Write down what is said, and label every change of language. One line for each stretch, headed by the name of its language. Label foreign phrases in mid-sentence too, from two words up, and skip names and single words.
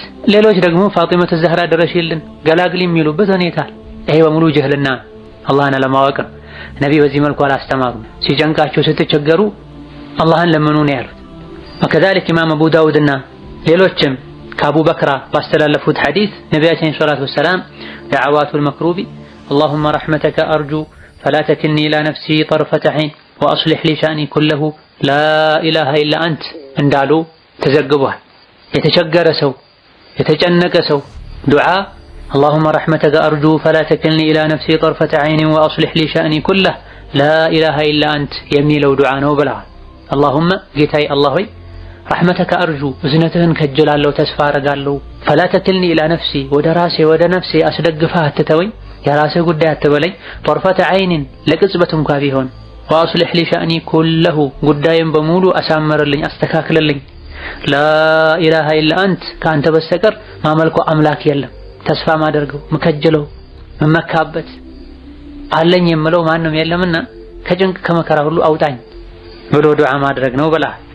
Amharic: ሌሎች ደግሞ ፋጢመቱ ዘህራ ደረሽልን ገላግሊ የሚሉበት ሁኔታ። ይሄ በሙሉ ጀህልና አላህን አለማወቅ ነው። ነብይ በዚህ መልኩ አላስተማሩም። ሲጨንቃቸው ስትቸገሩ አላህን ለምኑ ነው ያሉት። ወከዛሊክ ኢማም አቡ ዳውድና ሌሎችም ከአቡ በክራ ባስተላለፉት ሐዲስ ነቢያችን
Arabic: صلى الله عليه وسلم
Amharic: ደዓዋቱል መክሩቢ
Arabic: اللهم رحمتك أرجو فلا تكلني إلى نفسي طرفة عين وأصلح لي شأني كله لا إله إلا أنت
Amharic: እንዳሉ ተዘግቧል። የተቸገረ ሰው የተጨነቀ ሰው ዱዓ
Arabic: اللهم رحمتك أرجو فلا تكلني إلى نفسي طرفة عين وأصلح لي شأني كله لا إله إلا أنت
Amharic: የሚለው ዱዓ ነው ብለዋል። اللهم ጌታዬ አላህ ሆይ
Arabic: رحمتك أرجو
Amharic: እዝነትህን ከጅላለሁ ተስፋ አረጋለሁ።
Arabic: فلا تكلني إلى نفسي
Amharic: ወደ ነፍሴ አስደግፈህ አትተወኝ፣ የራስህ ጉዳይ አትበለኝ።
Arabic: طرفة عين
Amharic: ለቅጽበት እንኳ ቢሆን
Arabic: وأصلح لي شأني كله
Amharic: ጉዳይን በሙሉ አሳምርልኝ አስተካክልልኝ።
Arabic: لا إله إلا أنت
Amharic: ከአንተ በስተቀር ማመልኮ አምላክ የለም። ተስፋ ማደርገው ምከጅለው መመካበት አለኝ የምለው ማንም የለምና ከጭንቅ ከመከራ ሁሉ አውጣኝ ብሎ ዱዓ ማድረግ ነው ብላ።